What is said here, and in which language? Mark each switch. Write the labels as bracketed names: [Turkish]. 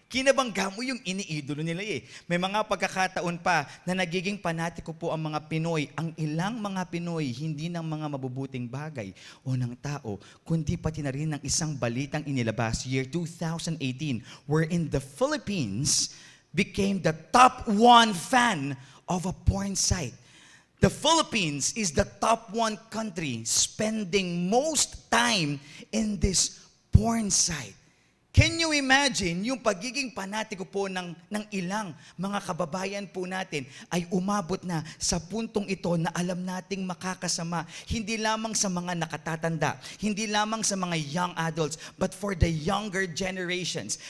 [Filipino] Kinabangga mo yung iniidolo nila eh. May mga pagkakataon pa na nagiging panatiko po ang mga Pinoy. Ang ilang mga Pinoy, hindi ng mga mabubuting bagay o ng tao, kundi pati na rin ng isang balitang inilabas, year 2018, [English] wherein the Philippines became the top 1 fan of a porn site. The Philippines is the top 1 country spending most time in this porn site. Can you imagine [Filipino] yung pagiging panatiko po ng ilang mga kababayan po natin ay umabot na sa puntong ito na alam nating makakasama hindi lamang sa mga nakatatanda, hindi lamang sa mga young adults, [English] but for the younger generations.